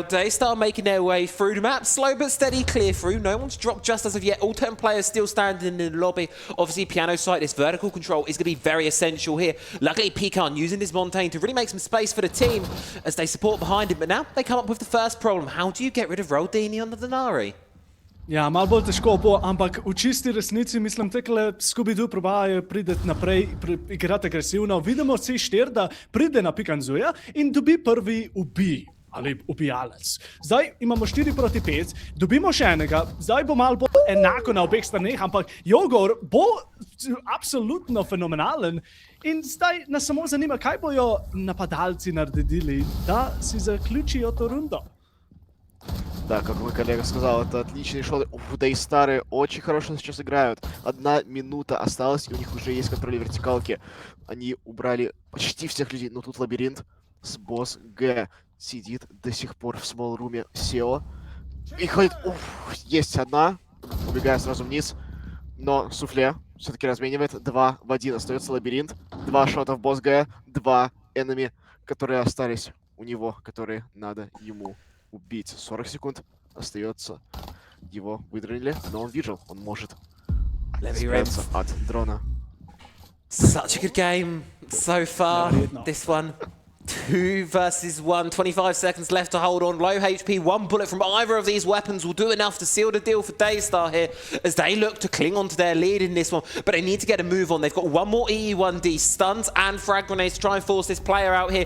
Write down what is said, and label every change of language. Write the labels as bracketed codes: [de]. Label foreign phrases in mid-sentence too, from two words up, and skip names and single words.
[en] Daystar making their way through the map. Slow but steady clear through. No one's dropped just as of yet. All 10 players still standing in the lobby. Obviously, piano site, this vertical control is going to be very essential here. Luckily, Pecan using this Montaigne to really make some space for the team as they support behind him. But now they come up with the first problem. How do you get rid of Rodini on the Denari? [sl] Ja, malo bolj težko bo, ampak v čisti resnici mislim, tekle Scooby-Doo probajajo priti naprej, igrati agresivno. Vidimo C4, da pride na Pikanzuja in dobi prvi ali ubijalec. Zdaj imamo 4 proti 5, dobimo še enega, zdaj bo malo bolj enako na obeh straneh, ampak Jogor bo absolutno fenomenalen. In zdaj nas samo zanima, kaj bojo napadalci naredili, da si zaključijo to rundo. [ru] Да, как мой коллега сказал, это отличный шот. Да и старые очень хорошо сейчас играют. 1 минута осталась, и у них уже есть контроль вертикалки. Они убрали почти всех людей. Но тут лабиринт с босс Г сидит до сих пор в смолл-руме SEO. И ходит... есть одна. Убегая сразу вниз. Но суфле все-таки разменивает. 2 в 1. Остается лабиринт. 2 шота в босс Г. 2 энеми, которые остались у него, которые надо ему убить. 40 секунд остается. Его выдрали, но он видел, он может спрятаться от дрона. [en] Such a good game so far. This one. 2 versus 1, 25 seconds left to hold on. Low HP, 1 bullet from either of these weapons will do enough to seal the deal for Daystar here as they look to cling on to their lead in this one. But they need to get a move on. They've got 1 more EE1D stuns and frag grenades to try and force this player out here.